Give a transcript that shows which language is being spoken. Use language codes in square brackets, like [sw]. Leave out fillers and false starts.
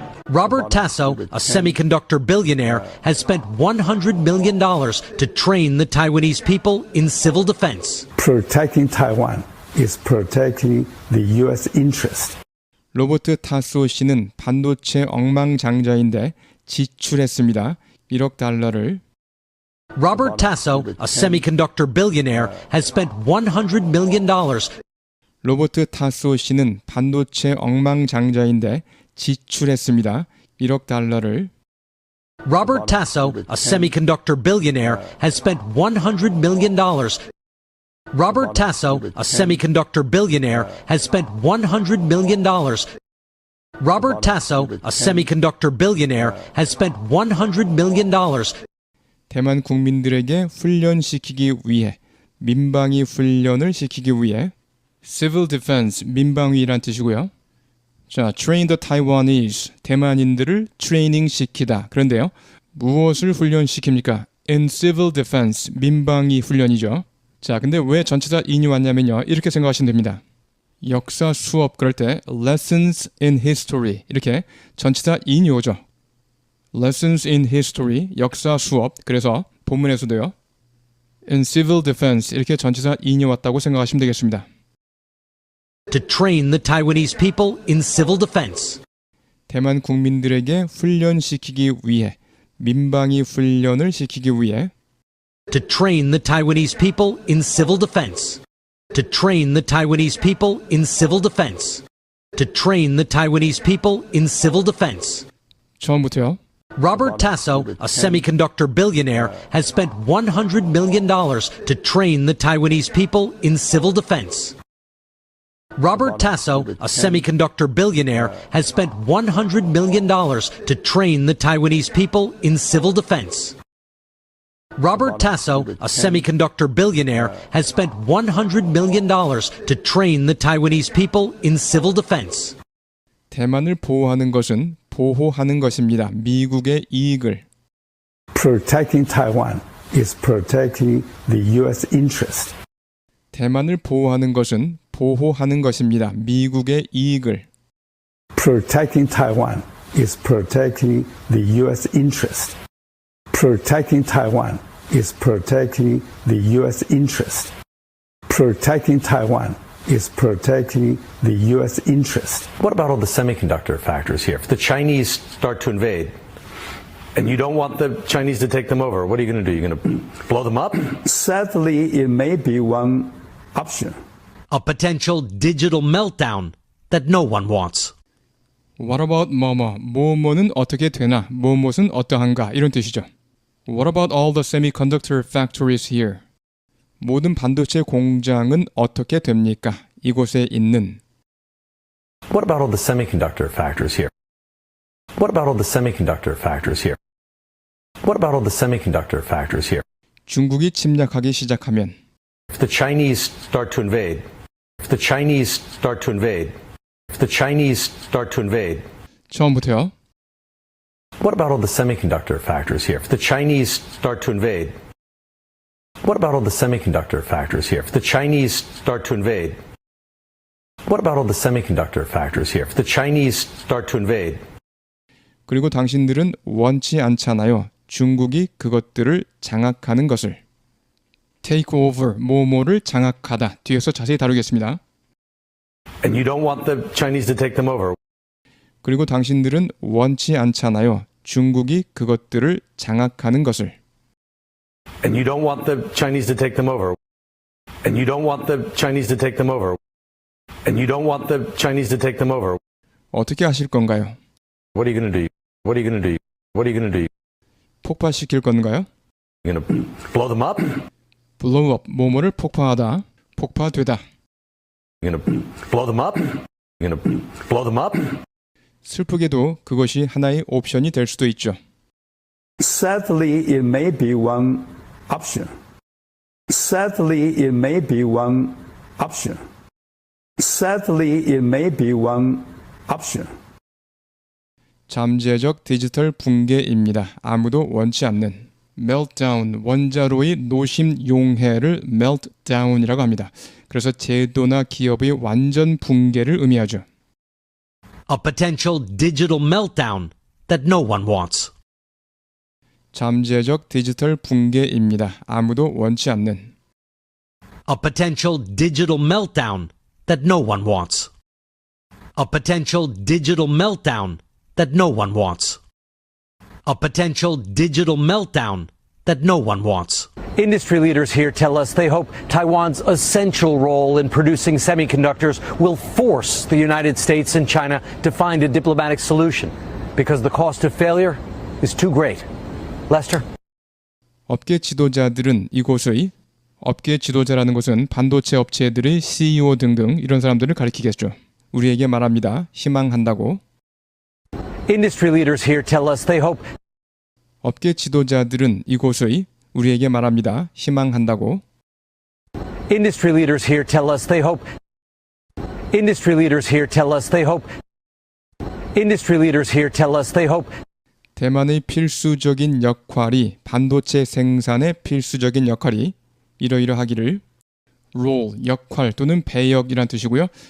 [en] Robert Tasso, a semiconductor billionaire, has spent $100 million to train the Taiwanese people in civil defense. Protecting Taiwan is protecting the U.S. interest. [ko] 로버트 타소 씨는 반도체 억망장자인데 지출했습니다. 1억 달러를. [en] Robert Tasso, a semiconductor billionaire, has spent $100 million. 로버트 타소 씨는 반도체 억망장자인데 지출했습니다. 1억 달러를. Robert Tasso, a semiconductor billionaire, has spent $100 million. Robert Tasso, a semiconductor billionaire, has spent $100 million. Robert Tasso, a semiconductor billionaire, has spent $100 million. [ko] 대만 국민들에게 훈련시키기 위해 민방위 훈련을 시키기 위해 [en] Civil Defense, [ko] 민방위란 뜻이고요. 자, [en] train the Taiwanese, [ko] 대만인들을 트레이닝 시키다. 그런데요, 무엇을 훈련시킵니까? [en] In Civil Defense, [ko] 민방위 훈련이죠. 자, 근데 왜 전치사 in이 왔냐면요, 이렇게 생각하시면 됩니다. 역사 수업 그럴 때 [en] Lessons in History [ko] 이렇게 전치사 in이 오죠. [en] Lessons in History, [ko] 역사 수업. 그래서 본문에서도요, [en] In Civil Defense [ko] 이렇게 전치사 in이 왔다고 생각하시면 되겠습니다. [en] To train the Taiwanese people in civil defense. [ko] 대만 국민들에게 훈련시키기 위해 민방위 훈련을 시키기 위해 [en] To train the Taiwanese people in civil defense. To train the Taiwanese people in civil defense. To train the Taiwanese people in civil defense. [ko] 처음부터요. [en] Robert Tasso, a semiconductor billionaire, has spent $100 million to train the Taiwanese people in civil defense. Robert Tasso, a semiconductor billionaire, has spent $100 million to train the Taiwanese people in civil defense. Robert Tasso, a semiconductor billionaire, has spent $100 million to train the Taiwanese people in civil defense. [ko] 대만을 보호하는 것은 보호하는 것입니다. 미국의 이익을. [en] Protecting Taiwan is protecting the U.S. interest. [ko] 대만을 보호하는 것은 보호하는 것입니다. 미국의 이익을. [en] Protecting Taiwan is protecting the U.S. interest. Protecting Taiwan is protecting the U.S. interest. Protecting Taiwan is protecting the U.S. interest. What about all the semiconductor factors here? If the Chinese start to invade, and you don't want the Chinese to take them over, what are you going to do? You're going to blow them up? Sadly, it may be one option. A potential digital meltdown that no one wants. What about [ko] 뭐뭐는 어떻게 되나, 뭐뭐는 어떠한가 이런 뜻이죠. [en] What about all the semiconductor factories here? [ko] 모든 반도체 공장은 어떻게 됩니까? 이곳에 있는. [en] What about all the semiconductor factors here? What about all the semiconductor factors here? What about all the semiconductor factors here? [ko] 중국이 침략하기 시작하면. [en] If the Chinese start to invade, if the Chinese start to invade, if the Chinese start to invade. [ko] 처음부터요. [en] What about all the semiconductor factors here? If the Chinese start to invade. What about all the semiconductor factors here? If the Chinese start to invade. What about all the semiconductor factors here? If the Chinese start to invade. [ko] 그리고 당신들은 원치 않잖아요. 중국이 그것들을 장악하는 것을. [en] Take over, [ko] 뭐뭐를 장악하다. 뒤에서 자세히 다루겠습니다. [en] And you don't want the Chinese to take them over. [ko] 그리고 당신들은 원치 않잖아요. 중국이 그것들을 장악하는 것을. [en] And you don't want the Chinese to take them over. And you don't want the Chinese to take them over. And you don't want the Chinese to take them over. [ko] 어떻게 하실 건가요? [en] What are you going to do? What are you going to do? What are you going to do? [ko] 폭파시킬 건가요? [en] You're going to blow them up? blow up, [ko] 뭐뭐를 폭파하다, 폭파되다. [en] You're going to blow them up? You're going to blow them up? [ko] 슬프게도 그것이 하나의 옵션이 될 수도 있죠. [en] Sadly, it may be one option. Sadly, it may be one option. Sadly, it may be one option. [ko] 잠재적 디지털 붕괴입니다. 아무도 원치 않는. meltdown, 원자로의 노심 용해를 meltdown이라고 합니다. 그래서 제도나 기업의 완전 붕괴를 의미하죠. [en] A potential digital meltdown that no one wants. [ko] 잠재적 디지털 붕괴입니다. 아무도 원치 않는. [en] A potential digital meltdown that no one wants. A potential digital meltdown that no one wants. A potential digital meltdown that no one wants. Industry leaders here tell us they hope Taiwan's essential role in producing semiconductors will force the United States and China to find a diplomatic solution because the cost of failure is too great. Lester? [ko] 업계 지도자들은 이곳의 업계 지도자라는 것은 반도체 업체들의 CEO 등등 이런 사람들을 가리키겠죠. 우리에게 말합니다. 희망한다고. [en] Industry leaders here tell us they hope [ko] 업계 지도자들은 이곳의 우리에게 말합니다. 희망한다고. [en] Industry leaders here tell us they hope Industry leaders here tell us they hope Industry leaders here tell us they hope [ko] 대만의 필수적인 역할이 반도체 생산의 필수적인 역할이 이러이러하기를 role, 역할 또는 배역이란 뜻이고요.